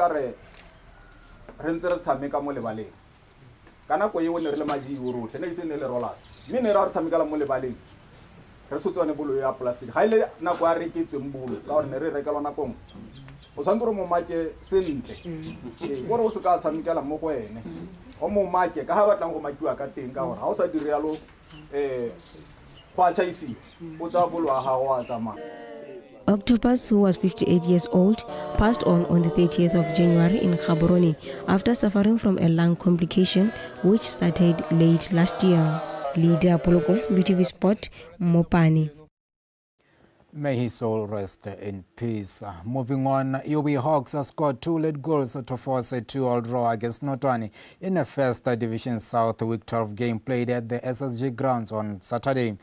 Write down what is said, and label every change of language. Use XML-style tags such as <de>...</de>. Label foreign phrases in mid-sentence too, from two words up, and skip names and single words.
<tn>ka re ntse re tshameka mo lebaleng ka nako e o ne re le majiwo rotlhe ne e se ne le rollers mme ne re re tshamekela mo lebaleng re tsotswane bolo ya plastic ga ile nako a reketsweng bolo ka gore ne re rekelwa nakong o tshwanetse gore mo make sentle gore o se ka tshamekela mo go ene o mo make ka ha batlang go makiwa ka teng ka gore ha o sa dire yalo go a chaisiwa o tsa bolo wa gago a tsamaya.</tn> <en>Octopus, who was 58 years old, passed on the 30th of January in Gaborone after suffering from a lung complication which started late last year. Lydia Poloko, BTV Sport, Mopani. May his soul rest in peace. Moving on, UB Hawks scored 2 late goals to force a 2-all draw against Notwani in a First Division South Week 12 game played at the SSG grounds on Saturday.</en>